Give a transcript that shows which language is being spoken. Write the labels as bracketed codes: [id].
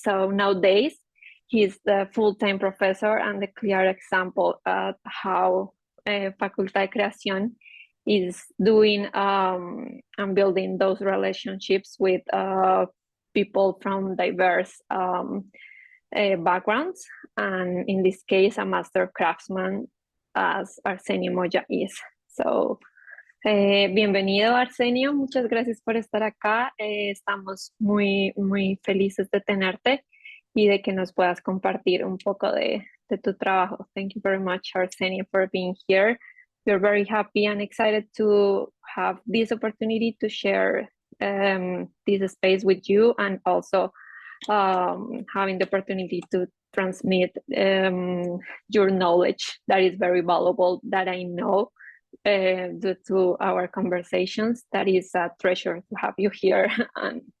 [en] So nowadays, he's the full-time professor and the clear example of how Facultad de Creación is doing and building those relationships with people from diverse backgrounds, and in this case, a master craftsman, as Arcenio Moya is. [es] So, bienvenido, Arcenio. Muchas gracias por estar acá. Estamos muy felices de tenerte y de que nos puedas compartir un poco de tu trabajo. [en] Thank you very much, Arcenio, for being here. We're very happy and excited to have this opportunity to share this space with you, and also having the opportunity to transmit your knowledge that is very valuable, that I know due to our conversations. That is a treasure to have you here. And